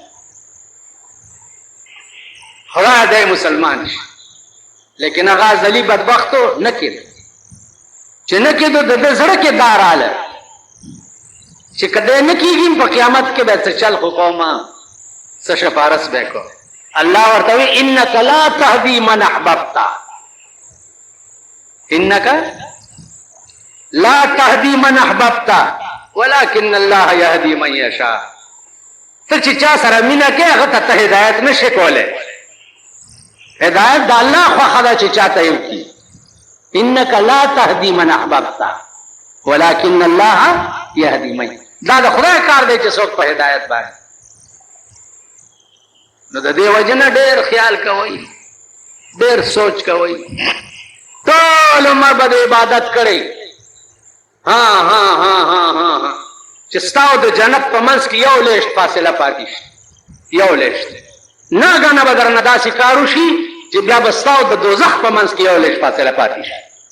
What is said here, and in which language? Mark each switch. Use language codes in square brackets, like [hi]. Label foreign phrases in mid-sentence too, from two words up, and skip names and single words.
[ps] خدای دی مسلمان شي لیکن هغه ازلي بدبختو نه کېده چې نه کېدو د ده زړه کې دا راله چې که دی نه کېږي په قیامت کې به څه چل خو قومه څه شفارس به کو الله ورته وایي [ar] انک لا تهدي من احببت انك لا تهدي من احببت [ps] ولكن الله يهدي من يشاء ته چې چا سره مینه کې هغه ته هدایت نشي کولی هدایت د الله خوښه ده چې چاته یې وکړي [ar] انك لا تهدي من احببت ولكن الله يهدي من [ps] دا د خدای کار دی چې څوک په هدایت باندې نو د دې وجه نه ډېر خیال کوئ ډېر سوچ کوئ ټول عمر به د عبادت کړئ چې ستا او د جنت په منځ کې یو لیشت فاصله پاتې شي یو لیشت ناګانه به درنه داسې کار وشي چې بیا به ستا او د دوزخ په منځ کې یو لیشت فاصله پاتې شي